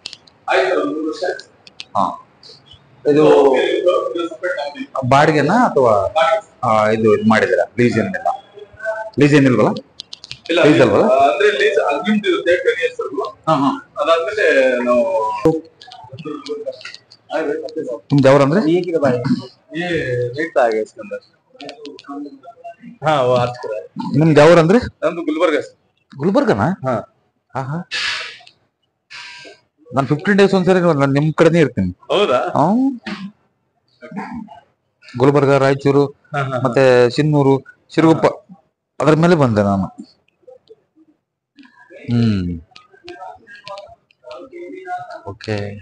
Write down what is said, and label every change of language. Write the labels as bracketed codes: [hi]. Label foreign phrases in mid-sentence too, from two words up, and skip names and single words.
[kn] ಹಾ ಇದು ಬಾಡಿಗೆನಾ ಅಥವಾ ಇದು ಮಾಡಿದಿರಾ? ಲೀಸ್ ಏನಿಲ್ಲ, ಲೀಸ್ ಏನಿಲ್ವಲ್ಲ? ಲೀಸ್ ಅಲ್ವಲ್ಲ? ಅಂದ್ರೆ [en] lease agreement [kn] ಇರುತ್ತೆ 10 years ವರೆಗೂ. ಅದಾದ್ಮೇಲೆ ನಾವು ನಿಮ್ದು ಯಾವ್ರು ಅಂದ್ರೆ? [hi] ये रेट आ गया इसके अंदर. हाँ वो आज का है. [kn] ನಿಮ್ದು ಯಾವ್ರು ಅಂದ್ರೆ? [hi] नंदू गुलबर्गा से. [kn] ಗುಲ್ಬರ್ಗನಾ? ಹಾ ಹಾ ನಾನು 15 days ಒಂದ್ಸರಿ ನಾನು ನಿಮ್ ಕಡೆನೇ ಇರ್ತೀನಿ. ಹೌದಾ? ಗುಲ್ಬರ್ಗ, ರಾಯಚೂರು ಮತ್ತೆ ಸಿನ್ನೂರು, ಸಿರುಗುಪ್ಪ ಅದ್ರ ಮೇಲೆ ಬಂದೆ ನಾನು. ಓಕೆ.